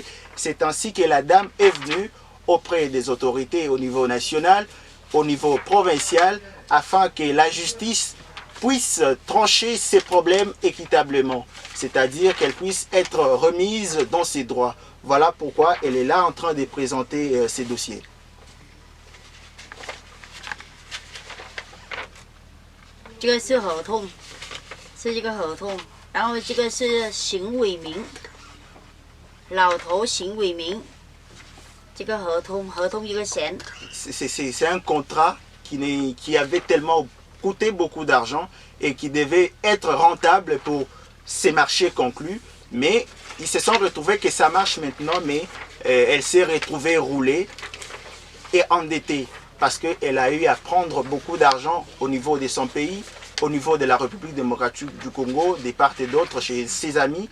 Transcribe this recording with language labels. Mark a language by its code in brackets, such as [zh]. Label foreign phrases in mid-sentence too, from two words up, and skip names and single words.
[fr] C'est ainsi que la dame est venue auprès des autorités au niveau national, au niveau provincial, afin que la justice puisse trancher ses problèmes équitablement, c'est-à-dire qu'elle puisse être remise dans ses droits. Voilà pourquoi elle est là en train de présenter ses dossiers. [zh] 这个是合同，是这个合同，然后这个是邢伟明， 老头邢伟明这个合同一个钱。 [fr] C'est un contrat qui avait tellement coûté beaucoup d'argent et qui devait être rentable pour ces marchés conclus. Mais ils se sont retrouvés que ça marche maintenant, mais elle s'est retrouvée roulée et endettée parce qu'elle a eu à prendre beaucoup d'argent au niveau de son pays, au niveau de la République démocratique du Congo, des part et d'autre, chez ses amis.